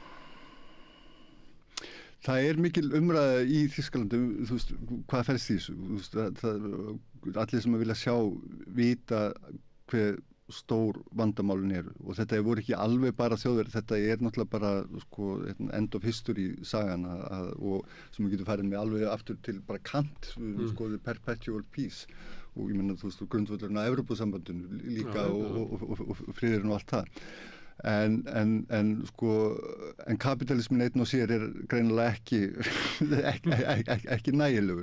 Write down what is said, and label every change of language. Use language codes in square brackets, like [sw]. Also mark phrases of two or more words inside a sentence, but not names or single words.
[is] Það er mikil umræða í Þýskalandi, þú veist, hvað felst í þessu? Þú veist, allir sem að vilja vita hver stór vandamálin eru og þetta voru ekki alveg bara Þjóðverjar, þetta er náttúrulega bara [en] end of history [is] sagan og sem við getum farið með alveg aftur til bara Kant, [en] perpetual peace [is] og ég meina þú veist grundvöllurinn á Evrópusambandinu líka og friðurinn og allt það. En kapitalismin einn og sér er greinilega ekki nægilegur.